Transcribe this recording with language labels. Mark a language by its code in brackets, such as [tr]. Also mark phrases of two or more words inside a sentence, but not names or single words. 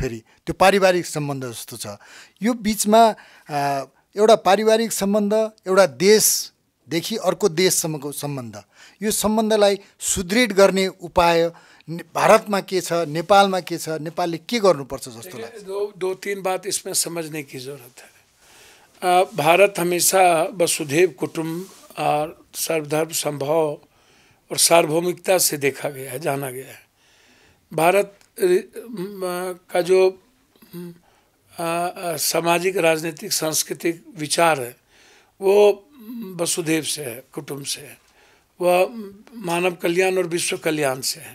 [ne] फेरि त्यो पारिवारिक सम्बन्ध जस्तो छ। यो बिचमा एउटा पारिवारिक सम्बन्ध, एउटा देशदेखि अर्को देशसम्मको सम्बन्ध, यो सम्बन्धलाई सुदृढ गर्ने उपाय भारतमा के छ, नेपालमा के छ, नेपालले के गर्नुपर्छ जस्तो लाग्छ? [hi] दो तीन बात इसमें समझने की जरूरत है। भारत हमेशा वसुधैव कुटुंब और सर्वधर्म संभव और सार्वभौमिकता से देखा गया है, जाना गया है। भारत का जो सामाजिक, राजनीतिक, सांस्कृतिक विचार है वो वसुधैव से है, कुटुंब से है, वह मानव कल्याण और विश्व कल्याण से है।